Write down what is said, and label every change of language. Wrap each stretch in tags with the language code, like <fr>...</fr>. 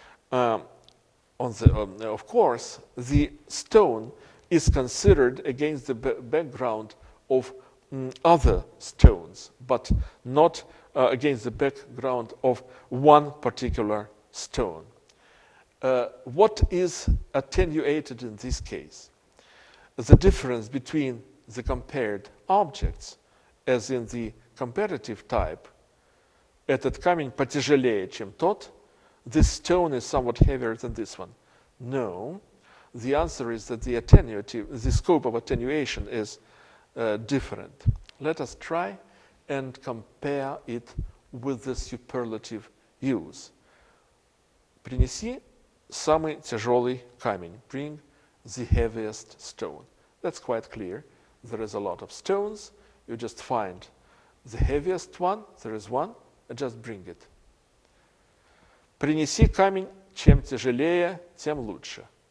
<en>Of course, the stone is considered against the background of other stones, but not against the background of one particular stone. What is attenuated in this case? The difference between the compared objects, as in the comparative type,</en> <ru>этот камень потяжелее, чем тот.</ru> <en>This stone is somewhat heavier than this one. No. The answer is that the scope of attenuation is different. Let us try and compare it with the superlative use.</en> <ru>Принеси самый тяжелый камень.</ru> <en>Bring the heaviest stone. That's quite clear. There is a lot of stones. You just find the heaviest one. There is one. And just bring it.</en> <ru>Принеси камень, чем тяжелее, тем лучше.</ru>